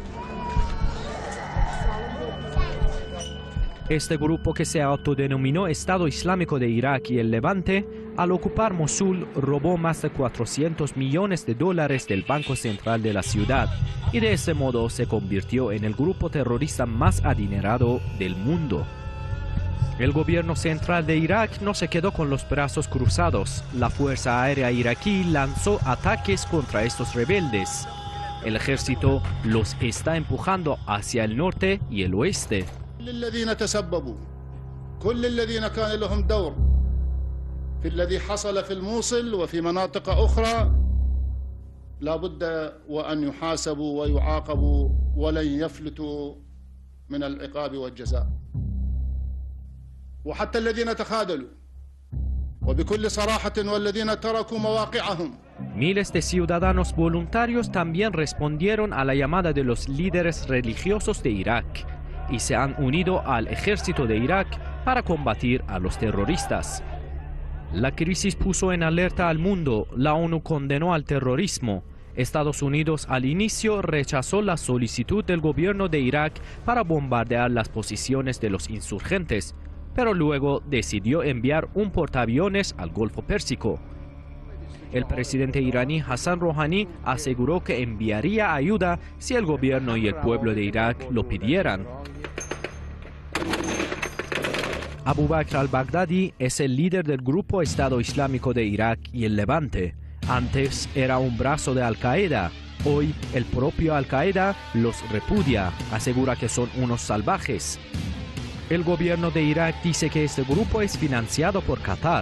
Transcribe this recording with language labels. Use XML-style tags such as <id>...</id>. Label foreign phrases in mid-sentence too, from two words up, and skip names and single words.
<es>Este grupo, que se autodenominó Estado Islámico de Irak y el Levante, al ocupar Mosul robó más de $400 millones del Banco Central de la ciudad y de ese modo se convirtió en el grupo terrorista más adinerado del mundo. El gobierno central de Irak no se quedó con los brazos cruzados. La Fuerza Aérea iraquí lanzó ataques contra estos rebeldes. El ejército los está empujando hacia el norte y el oeste.</es> <ar>الذين تسببوا كل الذين كان لهم دور في الذي حصل في الموصل وفي مناطق أخرى لا بد وأن يحاسبوا ويعاقبوا ولن يفلتوا من العقاب والجزاء وحتى الذين تخاذلوا وبكل صراحة والذين تركوا مواقعهم.</ar> <es>Miles de ciudadanos voluntarios también respondieron a la llamada de los líderes religiosos de Irak y se han unido al ejército de Irak para combatir a los terroristas. La crisis puso en alerta al mundo. La ONU condenó al terrorismo. Estados Unidos al inicio rechazó la solicitud del gobierno de Irak para bombardear las posiciones de los insurgentes, pero luego decidió enviar un portaaviones al Golfo Pérsico. El presidente iraní Hassan Rouhani aseguró que enviaría ayuda si el gobierno y el pueblo de Irak lo pidieran. Abu Bakr al-Baghdadi es el líder del grupo Estado Islámico de Irak y el Levante. Antes era un brazo de Al-Qaeda. Hoy el propio Al-Qaeda los repudia, asegura que son unos salvajes. El gobierno de Irak dice que este grupo es financiado por Qatar.</es>